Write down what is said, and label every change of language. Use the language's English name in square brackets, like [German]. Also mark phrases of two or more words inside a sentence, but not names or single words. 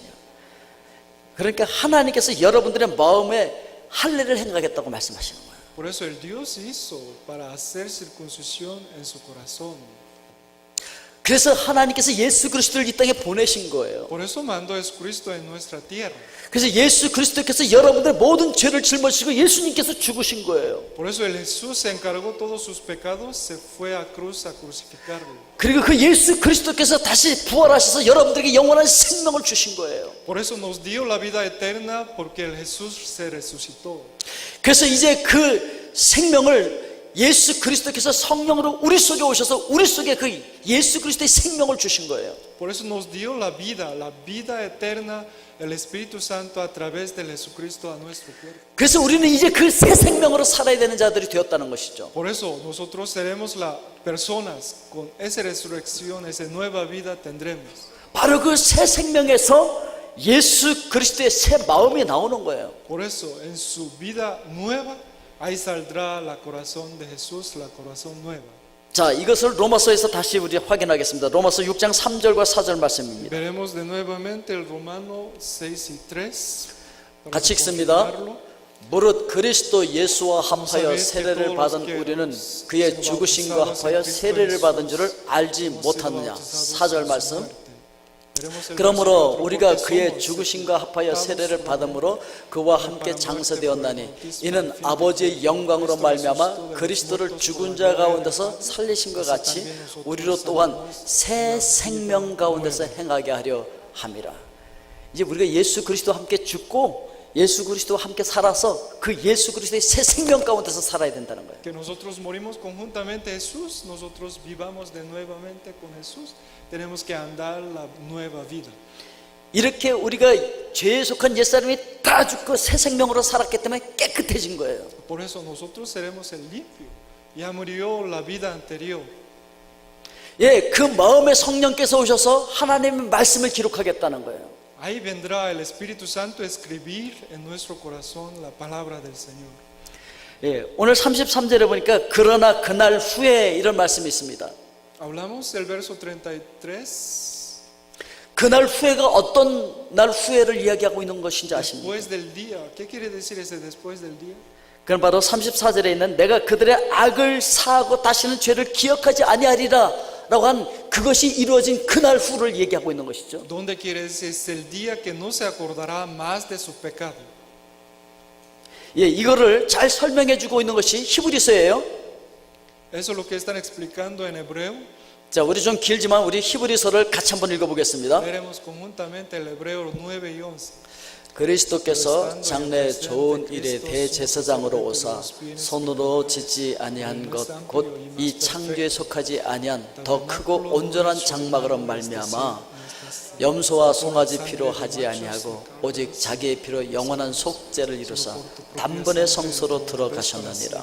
[Korean] 그러니까 하나님께서 여러분들의 마음에 할례를 행하겠다고 말씀하시는 거예요. [Spanish] Por eso el Dios hizo para hacer circuncisión en su corazón. [Korean] 그래서 하나님께서 예수 그리스도를 이 땅에 보내신 거예요. [Spanish] Por eso mandó a Jesucristo en nuestra tierra. [Korean] 그래서 예수 그리스도께서 여러분들의 모든 죄를 짊어지시고 예수님께서 죽으신 거예요. [Spanish] Por eso el Jesús se encargó todos sus pecados, se fue a cruz a crucificarlo. [Korean] 그리고 그 예수 그리스도께서 다시 부활하셔서 여러분들에게 영원한 생명을 주신 거예요. [Spanish] Por eso nos dio la vida eterna porque el Jesús se resucitó. [Korean] 그래서 이제 그 생명을 예수 그리스도께서 성령으로 우리 속에 오셔서 우리 속에 그 예수 그리스도의 생명을 주신 거예요. [Spanish] Por eso nos dio la vida eterna, el Espíritu Santo a través del Jesucristo a nuestro cuerpo. [Korean] 그래서 우리는 이제 그 새 생명으로 살아야 되는 자들이 되었다는 것이죠. [Spanish] Por eso nosotros seremos las personas con esa resurrección, esa nueva vida tendremos. [Korean] 바로 그 새 생명에서 예수 그리스도의 새 마음이 나오는 거예요. [Spanish] Por eso en su vida nueva, ahí saldrá la corazón de Jesús, la corazón nueva. [Korean] 자, 이것을 로마서에서 다시 우리 확인하겠습니다. 로마서 6장 3절과 4절 말씀입니다. [Spanish] Veremos de nuevamente el Romano 6 y 3. para [Korean] 같이 읽습니다. [Spanish] confirmarlo. [Korean] 무릇 그리스도 예수와 합하여 세례를 받은 우리는 그의 죽으심과 합하여 세례를 받은 줄을 알지 못하느냐. 4절 말씀. 그러므로 우리가 그의 죽으심과 합하여 세례를 받음으로 그와 함께 장사되었나니 이는 아버지의 영광으로 말미암아 그리스도를 죽은 자 가운데서 살리신 것 같이 우리로 또한 새 생명 가운데서 행하게 하려 함이라. 이제 우리가 예수 그리스도와 함께 죽고 예수 그리스도와 함께 살아서 그 예수 그리스도의 새 생명 가운데서 살아야 된다는 거예요. [Spanish] Que nosotros morimos conjuntamente a Jesús, nosotros vivamos de nuevamente con Jesús, tenemos que andar la nueva vida. [Korean] 이렇게 우리가 죄에 속한 옛사람이 다 죽고 새 생명으로 살았기 때문에 깨끗해진 거예요. [Spanish] Por eso nosotros seremos el limpio. Ya murió la vida anterior. [Korean] 예, 그 마음의 성령께서 오셔서 하나님의 말씀을 기록하겠다는 거예요. [Spanish] Ahí vendrá el Espíritu Santo a escribir en nuestro corazón la palabra del Señor. [Korean] 예, 오늘 33절에 보니까 그러나 그날 후에 이런 말씀이 있습니다. [Spanish] Hablamos del verso 33. [Korean] 그날 후에가 어떤 날 후에를 이야기하고 있는 것인지 아십니까? [Spanish] Después del día. ¿Qué quiere decir ese después del día? [Korean] 그건 바로 34절에 있는 내가 그들의 악을 사하고 다시는 죄를 기억하지 아니하리라 라고 한 그것이 이루어진 그날 후를 얘기하고 있는 것이죠. [Spanish] ¿Dónde quiere decir? Es el día que no se acordará más de su pecado. [Korean] 예, 이거를 잘 설명해 주고 있는 것이 히브리서예요. [Spanish] Eso es lo que están explicando en hebreo. [Korean] 자, 우리 좀 길지만 우리 히브리서를 같이 한번 읽어보겠습니다. [Spanish] Veremos conjuntamente el hebreo 9 y 11. [Korean] 그리스도께서 장래 좋은 일의 대제사장으로 오사 손으로 짓지 아니한 것 곧 이 창조에 속하지 아니한 더 크고 온전한 장막으로 말미암아 염소와 송아지 피로 하지 아니하고 오직 자기의 피로 영원한 속죄를 이루사 단번에 성소로 들어가셨느니라.